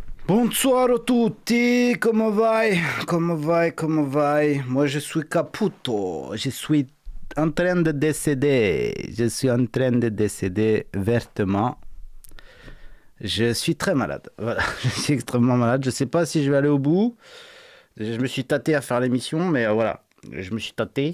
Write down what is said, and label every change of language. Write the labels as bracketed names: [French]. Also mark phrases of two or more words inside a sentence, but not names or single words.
[Italian] Bonsoir a tutti, come vai? Come vai? Come vai? [French] Moi je suis Caputo, je suis en train de décéder, je suis en train de décéder vertement. Je suis très malade, voilà, je suis extrêmement malade, je sais pas si je vais aller au bout. Je me suis tâté à faire l'émission, mais voilà, je me suis tâté.